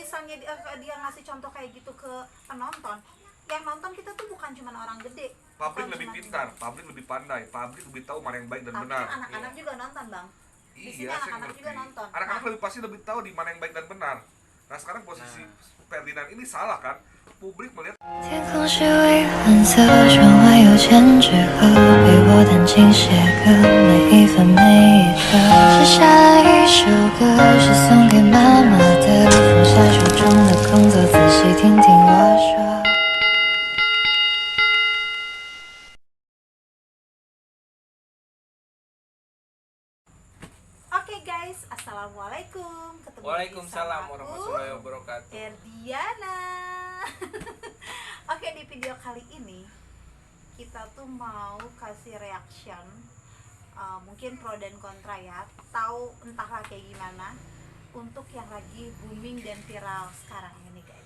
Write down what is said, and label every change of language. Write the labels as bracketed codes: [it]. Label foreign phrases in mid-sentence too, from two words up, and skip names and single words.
[id] misalnya dia ngasih contoh kayak gitu ke penonton, yang nonton kita tuh bukan cuma orang gede. Publik lebih pintar, publik lebih pandai, publik lebih tahu mana yang baik dan tapi benar. Kan anak-anak juga nonton, Bang. Di sini Iya, saya anak-anak ngerti. juga nonton. Anak-anak lebih pasti lebih tahu di mana yang baik dan benar. Nah sekarang posisi Ferdinand ini salah kan? Publik melihat [zh] 天空是蔚蓝色，窗外有千纸鹤，陪我弹琴写歌，每一分每一刻。写下了一首歌，是送给妈妈的，放下手中的工作，仔细听听我说。 [id] Oke guys, assalamualaikum. Ketemu Waalaikumsalam lagi sama warahmatullahi aku, wabarakatuh. Ferdiana. Oke, di video kali ini kita tuh mau kasih reaction, mungkin pro dan kontra ya, tahu entahlah kayak gimana untuk yang lagi booming dan viral sekarang ini guys.